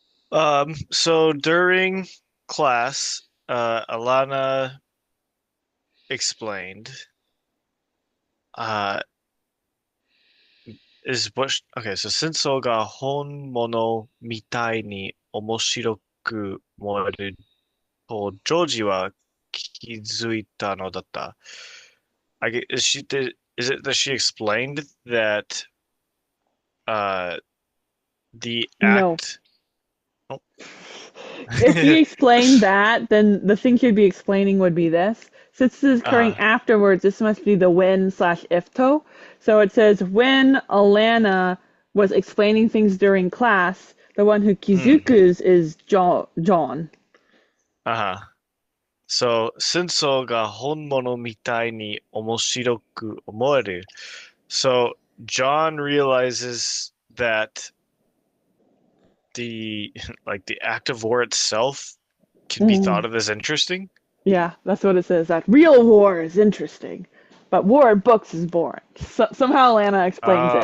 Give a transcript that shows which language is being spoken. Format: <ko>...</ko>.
<en>So during class, Alana explained, uh, okay, so</en> <ja>戦争が本物みたいに面白く思えると、ジョージは気づいたのだった。</ja> <en>Is it that she explained that uh, the No. act? Oh. If he explained that, then the thing he'd be explaining would be this. Since this is occurring uh, afterwards, this must be the when slash if to. So it says when Alanna was explaining things during class, the one who mm, kizukus is John. uh-huh.</en> <ja>So, 戦争が本物みたいに面白く思える.</ja> <en>So, John realizes that the like the act of war itself can be thought Mm. of as interesting. Yeah, that's what it says. That real war is interesting, but war in books is boring. Somehow Alanna explains it,</en>